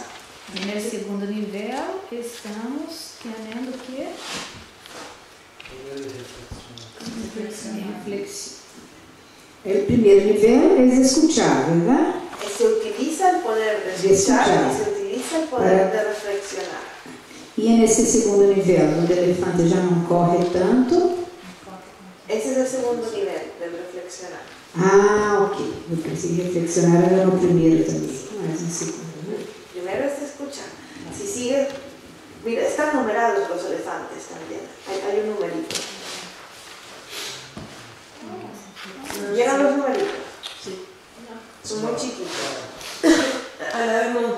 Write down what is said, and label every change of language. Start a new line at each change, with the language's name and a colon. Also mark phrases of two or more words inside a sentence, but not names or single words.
Spanish: En el segundo nivel estamos ganando ¿qué? Reflexión. El primer nivel es escuchar, ¿verdad? Se utiliza el poder de escuchar y se utiliza el poder de reflexionar.
Portuguese: E nesse segundo nível, onde o elefante já não corre tanto.
Spanish: Ese es el segundo nivel del reflexionar. Ah, ok.
Portuguese: Eu pensei que reflexionar era no primeiro também, mas no segundo.
Spanish: Primero es escuchar. Si sigue, mira, están numerados los elefantes también. Hay un numerito. ¿Llegan los numeritos? Sí. Son muy chiquitos. Al lado del monje.